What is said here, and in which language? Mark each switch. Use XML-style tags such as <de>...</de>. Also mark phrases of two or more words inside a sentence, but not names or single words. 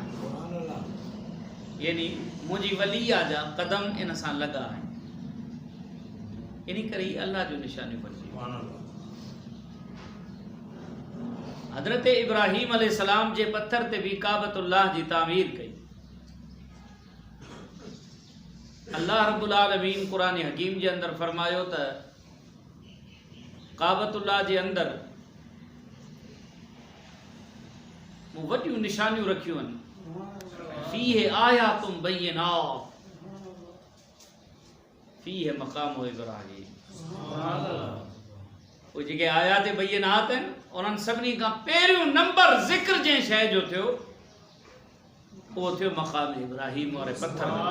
<sd>यानी मुंहिंजी वलिया जा कदम इन सां लॻा आहिनि इन करे ई अल्लाह जो निशानियूं बणिजी हज़रत इब्राहीम अलैहिस्सलाम जे पत्थर ते भी काबतुल्लाह जी तामीर कई अल्लाह</sd> <ar>رب العالمين</ar> <sd>कुरान हकीम जे अंदर फरमायो त काबतुल्लाह जे अंदर मूं वॾियूं निशानियूं रखियूं आहिनि</sd> <ar>فيه آيات بينات فيه مقام إبراهيم</ar> <sd>वो जेके</sd> <ar>آيات بينات</ar> <sd>आहिनि उन्हनि सभिनी खां पहिरियों नंबर ज़िक्र जंहिं शइ जो थियो उहो थियो मक़ाम इब्राहीम वारे पत्थर</sd>